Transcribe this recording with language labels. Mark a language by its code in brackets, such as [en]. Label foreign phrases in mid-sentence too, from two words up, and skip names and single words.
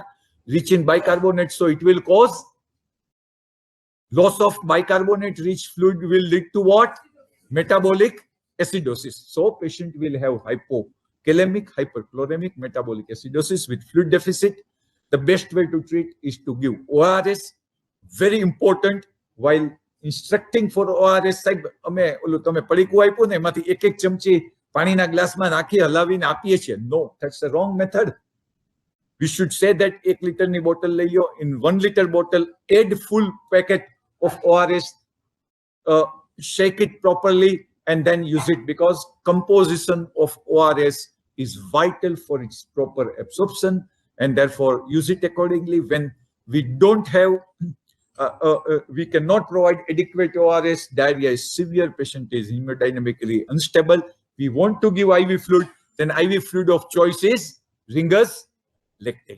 [en] Rich in bicarbonate, so it will cause loss of bicarbonate rich fluid, will lead to what? Metabolic acidosis. So patient will have hypokalemic, hyperchloremic, metabolic acidosis with fluid deficit. The best way to treat is to give ORS. Very important. While instructing for ORS, [gu] સાહેબ અમે ઓલું તમે પડીકું આપ્યું ને એમાંથી એક એક ચમચી પાણીના ગ્લાસમાં નાખી હલાવીને આપીએ છીએ. [en] No, that's a wrong method. We should say that 1 literની [gu] બોટલ લઈ લો. [en] In 1 liter bottle, add full packet of ORS, shake it properly, and then use it, because composition of ORS is vital for its proper absorption, and therefore use it accordingly. When we don't have, we cannot provide adequate ORS, diarrhea is severe, patient is hemodynamically unstable, we want to give IV fluid, then IV fluid of choice is Ringer's lactate.